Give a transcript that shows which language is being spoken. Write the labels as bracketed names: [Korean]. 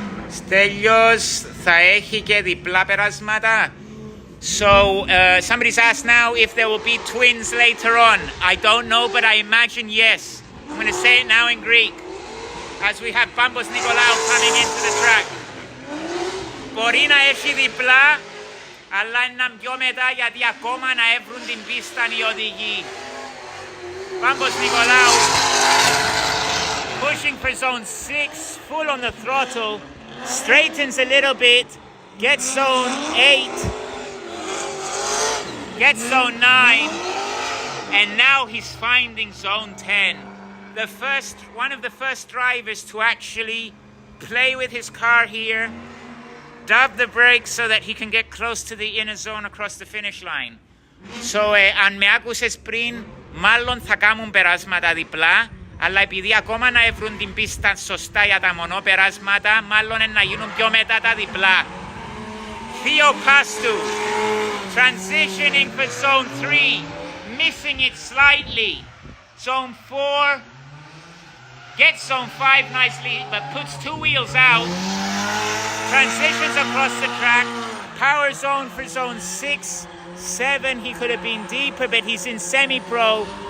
[Greek] Στέλιος θα έχει και διπλά περάσματα. [English] So somebody's asked now if there will be twins later on. I don't know, but I imagine yes. I'm going to say it now in Greek, as we have Pampos Nikolaou coming into the track. [Greek] Μπορεί να έχει διπλά, αλλά είναι πιο μετά γιατί ακόμα να έβρουν την πίστα οι οδηγοί. [English] Pampos Nikolaou pushing for zone 6, full on the throttle, straightens a little bit, gets zone 8, gets zone 9, and now he's finding zone 10. One of the first drivers to actually play with his car here, dab the brakes so that he can get close to the inner zone across the finish line. [Greek] So, αν με άκουσες πριν, μάλλον θα κάνουν περάσματα διπλά, αλλά επειδή ακόμα να βρουν την πίστα σωστά για τα μονό περάσματα, μάλλον να γίνουν πιο μετά τα διπλά. [English] Theopastou, transitioning for zone 3, missing it slightly. Zone 4, gets zone 5 nicely, but puts 2 wheels out. Transitions across the track, power zone for zone 6, 7, he could have been deeper, but he's in semi-pro.